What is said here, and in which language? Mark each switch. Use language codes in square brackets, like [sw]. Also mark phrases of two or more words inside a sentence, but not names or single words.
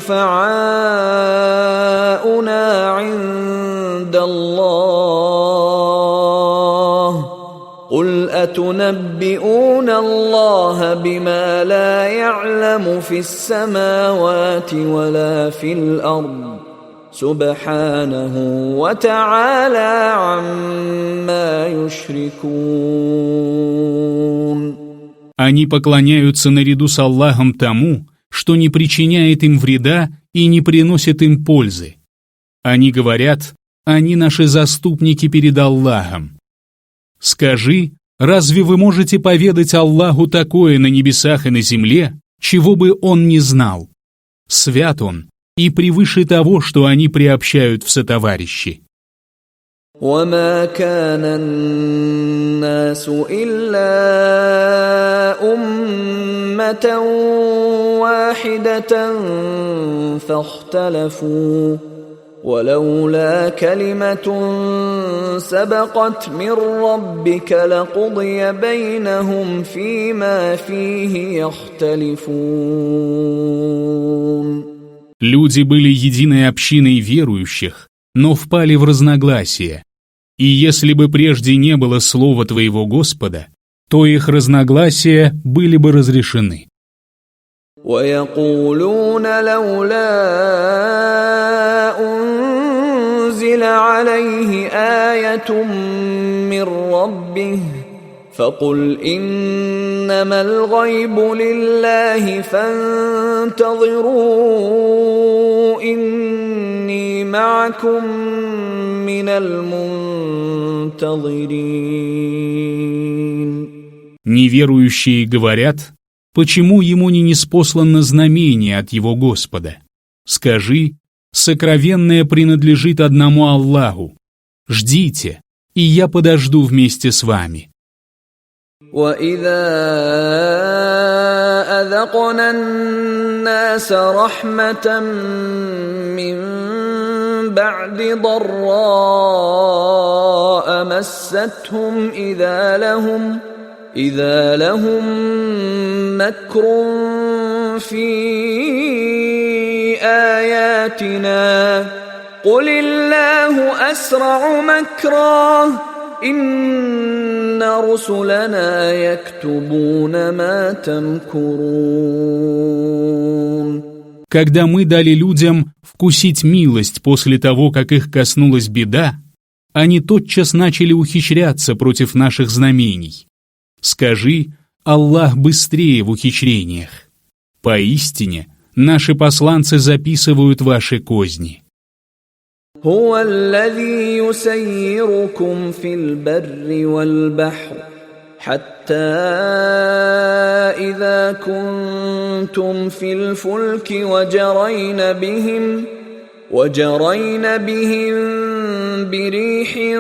[ar] شُفَعَاؤُنَا عِندَ اللَّهِ قُلْ أَتُنَبِّئُونَ اللَّهَ بِمَا لَا يَعْلَمُ فِي السَّمَاوَاتِ وَلَا فِي الْأَرْضِ سُبْحَانَهُ وَتَعَالَى عَمَّا يُشْرِكُونَ. [ru] Они поклоняются наряду с Аллахом тому, что не причиняет им вреда и не приносит им пользы. Они говорят: они наши заступники перед Аллахом. Скажи: разве вы можете поведать Аллаху такое на небесах и на земле, чего бы Он не знал? Свят Он и превыше того, что они приобщают в сотоварищи. [ar] وَمَا كَانَ النَّاسُ إِلَّا أُمَّةً وَاحِدَةً فَاخْتَلَفُوا وَلَوْلَا كَلِمَةٌ سَبَقَتْ مِنْ رَبِّكَ لَقُضِيَ بَيْنَهُمْ فِيمَا فِيهِ يَخْتَلِفُونَ. [ru] Люди были единой общиной верующих, но впали в разногласия. И если бы прежде не было слова твоего Господа, то их разногласия были бы разрешены. [ar] وَيَقُولُونَ لَوْلَا أُنزِلَ عَلَيْهِ آيَةٌ مِّن رَّبِّهِ فَقُلْ إِنَّمَا الْغَيْبُ لِلَّهِ فَانتَظِرُوا إِنِّي مَعَكُم مِّنَ الْمُنتَظِرِينَ. [ru] Неверующие говорят: почему ему не ниспослано знамение от его Господа? Скажи: сокровенное принадлежит одному Аллаху. Ждите, и я подожду вместе с вами, [ar] وَإِذَا أَذَقْنَا النَّاسَ رَحْمَةً مِّن بَعْدِ ضَرَّاءَ مَسَّتْهُمْ إِذَا لَهُم مَّكْرٌ فِي آيَاتِنَا قُلِ اللَّهُ أَسْرَعُ مَكْرًا إِنَّ رُسُلَنَا يَكْتُبُونَ مَا تَمْكُرُونَ. [ru] Когда мы дали людям вкусить милость после того, как их коснулась беда, они тотчас начали ухищряться против наших знамений. Скажи, Аллах быстрее в ухищрениях. Поистине, наши посланцы записывают ваши козни. [ar] هو الذي يسيركم في البر والبحر حتى إذا كنتم في الفلك وجرين بهم بريح